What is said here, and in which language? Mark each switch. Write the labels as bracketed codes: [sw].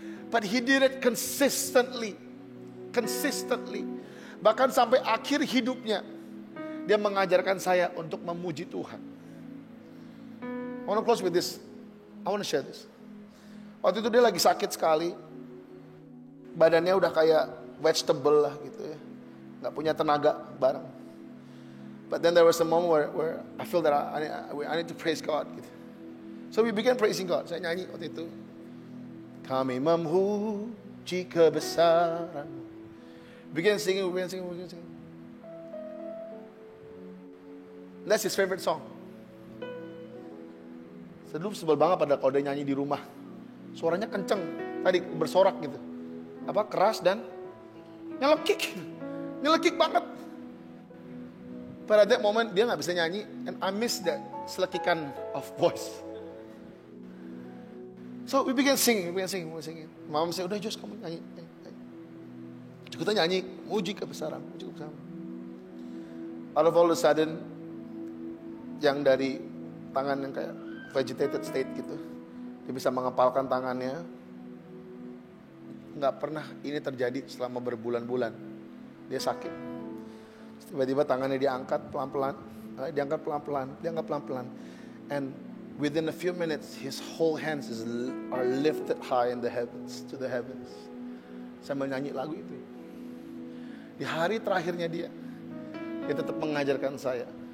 [en] But he did it consistently. Consistently. [id] Bahkan sampai akhir hidupnya, dia mengajarkan saya untuk memuji Tuhan. [en] I want to close with this. I want to share this. [id] Waktu itu dia lagi sakit sekali. Badannya udah kayak vegetable lah gitu ya. Gak punya tenaga bareng. [en] But then there was a moment where I feel that I need to praise God gitu. So we began praising God. [id] Saya nyanyi waktu itu. Kami memuji kebesaran. [en] Begin singing. That's his favorite song. [id] Saya dulu sebel banget pada kalau dia nyanyi di rumah. Suaranya kenceng, tadi bersorak gitu. Keras dan nyelekik banget. Pada [en] that moment [id] dia gak bisa nyanyi. [en] And I miss that selekikan of voice. So we began singing. [id] Mama saya, udah Jos kamu nyanyi. Kita nyanyi, muji kebesaran. [en] Out of all the sudden, [id] yang dari tangan yang kayak vegetated state gitu, dia bisa mengepalkan tangannya. Nggak pernah ini terjadi selama berbulan-bulan. Dia sakit. Tiba-tiba tangannya diangkat pelan-pelan, diangkat pelan-pelan. [en] And within a few minutes, his whole hands are lifted high in the heavens, to the heavens. [id] Sambil nyanyi lagu itu. Di hari terakhirnya dia tetap mengajarkan saya.